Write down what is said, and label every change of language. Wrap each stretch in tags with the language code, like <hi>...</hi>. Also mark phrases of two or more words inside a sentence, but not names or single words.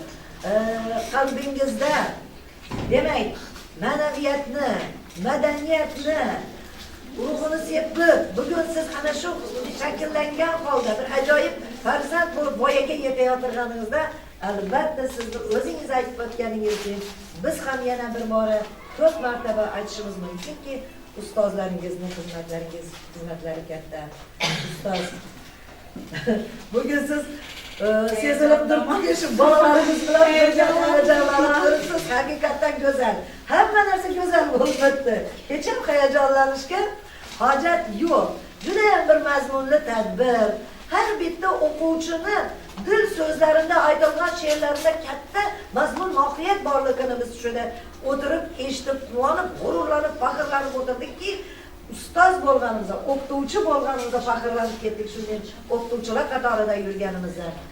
<uz>qalbingizda demak ma'naviyatni, madaniyatni, ruhini sepib, bugun siz ana shu shakllangan holda bir ajoyib farzand bo'lib voyaga yetayotirganingizda, albatta sizni o'zingiz aytib o'tganingizdek, biz ham yana bir bora 4 martaba aytishimiz mumkinki, ustozlaringizning xizmatlari katta. Ustoz, bugün siz sezilib turibdi, shu bolalarimiz bilan birga hayajonlanib turibsiz. Hakikaten güzel. Hemen narsa güzel bo'lmoqda. Hech ham hayajonlanishga hojat yo'q. Juda ham bir mazmunli tadbir. Har bitta o'quvchini dil so'zlarida aytilgan she'rlarida katta mazmun mohiyat borligini biz shuni o'tirib eshitib quvonib, g'ururlanib, faxrlanib o'tirdikki, ustoz bo'lganimizda, o'qituvchi bo'lganimizda faxrlanib ketdik shunday o'qituvchilar qatorida yurganimizda.</uz>